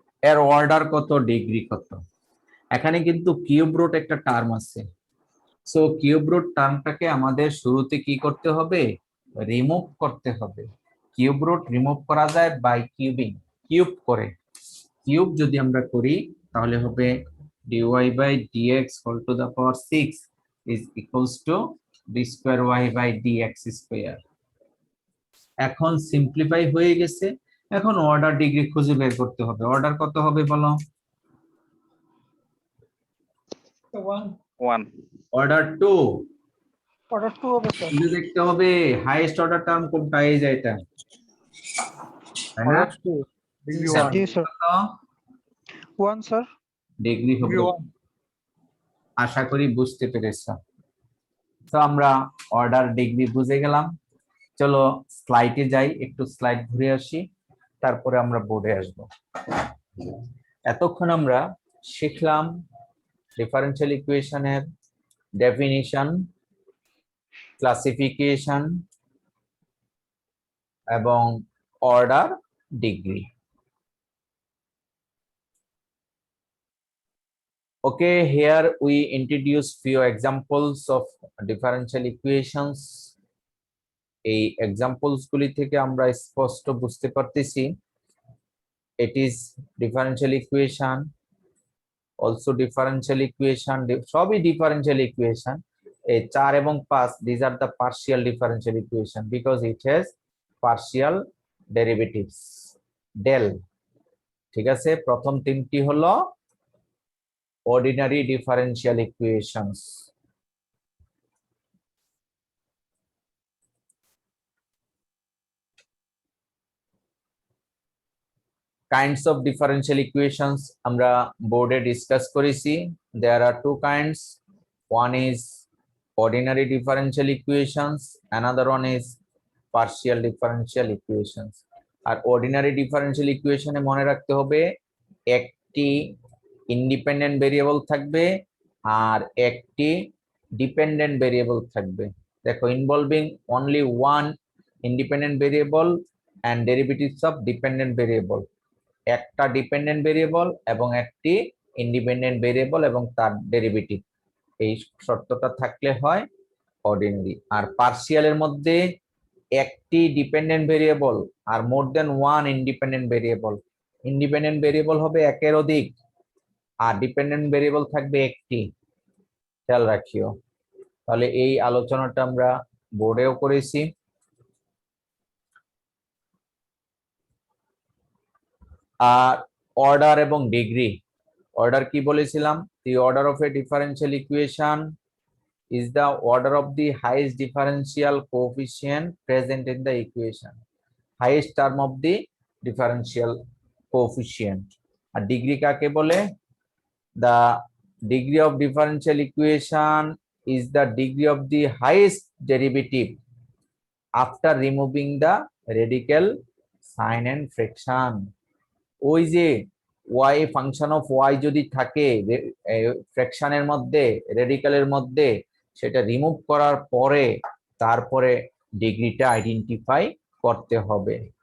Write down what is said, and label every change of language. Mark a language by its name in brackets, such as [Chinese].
[Bangla] এর অর্ডার কত, ডিগ্রি কত? এখানে কিন্তু কিউব রুট একটা টার্ম আছে, সো কিউব রুট টার্মটাকে আমাদের শুরুতে কি করতে হবে? রিমুভ করতে হবে। কিউব রুট রিমুভ করা যায় বাই কিউবিং, কিউব করে। কিউব যদি আমরা করি তাহলে হবে [English] dy by dx whole to the power 6 is equals to d square y by dx square। [Bangla] এখন সিম্পলিফাই হয়ে গেছে, এখন অর্ডার ডিগ্রি খুঁজে বের করতে হবে। অর্ডার কত হবে বলো? 1 1 অর্ডার 2। অর্ডার 2 হবে স্যার। কিন্তু দেখতে হবে হাইয়েস্ট অর্ডার টার্ম কোনটা, এই যে এটা, তাই না? Order 2 degree 1। জি স্যার। 1 স্যার। ডিগ্রি হবে 1। আশা করি বুঝতে পেরেছ। তো আমরা অর্ডার ডিগ্রি বুঝে গেলাম। চলো স্লাইডে যাই, একটু স্লাইড ঘুরে আসি, তারপরে আমরা বোর্ডে আসব। এতক্ষণ আমরা শিখলাম ডিফারেনশিয়াল ইকুয়েশনের ডেফিনিশন, ক্লাসিফিকেশন এবং order degree. [English] Okay, here we introduce few examples of differential equations. [Bangla] এই এক্সাম্পলস গুলি থেকে আমরা স্পষ্ট বুঝতে পারতেছি [English] it is differential equation, also differential equation, [Bangla] সবই differential equation. এই 4 এবং 5 [English] these are the partial differential equation because it has partial derivatives del। [Bangla] ঠিক আছে, প্রথম তিনটি হলো ordinary differential equations। kinds of differential equations আমরা বোর্ডে ডিসকাস করেছি। [English] there are two kinds, one is ordinary differential equations, another one is partial differential equations। [Bangla] আর ordinary differential equation এ মনে রাখতে হবে একটি ইন্ডিপেন্ডেন্ট ভেরিয়েবল থাকবে আর একটি ডিপেন্ডেন্ট ভেরিয়েবল থাকবে। [English] দেখো, involving only one independent variable and derivatives of dependent variable. [Bangla] একটা dependent variable এবং একটি ইন্ডিপেন্ডেন্ট ভেরিয়েবল এবং তার ডেরিভেটিভ, এই শর্তটা থাকলে হয় অর্ডিনারি। আর পার্শিয়ালের মধ্যে একটি ডিপেন্ডেন্ট ভেরিয়েবল আর মোর দেন one independent variable. Independent variable হবে একের অধিক আর ডিপেন্ডেন্ট ভেরিয়েবল থাকবে একটি, খেয়াল রাখিও। তাহলে এই আলোচনাটা আমরা বোর্ডেও করেছি। আর অর্ডার এবং ডিগ্রি, অর্ডার কি বলেছিলাম? [English] The order of a differential equation is the order of the highest differential coefficient present in the equation, highest term of the differential coefficient। [Bangla] আর degree কাকে বলে? [English] the degree of differential equation is the degree of the highest derivative after removing the radical sign and fraction। [Bangla] ওই যে y function of y যদি থাকে ফ্র্যাকশনের মধ্যে, রেডিক্যালের মধ্যে, সেটা remove করার পরে তারপরে ডিগ্রিটা আইডেন্টিফাই করতে হবে।